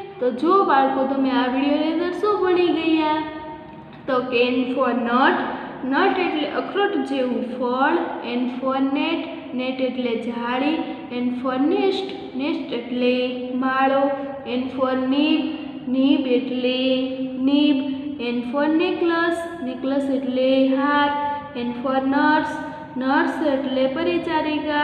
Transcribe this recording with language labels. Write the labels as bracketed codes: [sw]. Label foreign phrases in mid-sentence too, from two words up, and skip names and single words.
[gu] જો બાળકો તમે આ વિડીયોની અંદર શું ભણી ગયા તો કે [en] N for nut, [gu] નટ એટલે અખરોટ જેવું ફળ, [en] N for [gu] net, નેટ એટલે જાળી, [en] N for nest, [gu] નેસ્ટ એટલે માળો, [en] N for nib, [gu] નીબ એટલે નીબ, [en] N for necklace, [gu] નેકલેસ એટલે હાર, [en] N for nurse, [gu] નર્સ એટલે પરિચારિકા,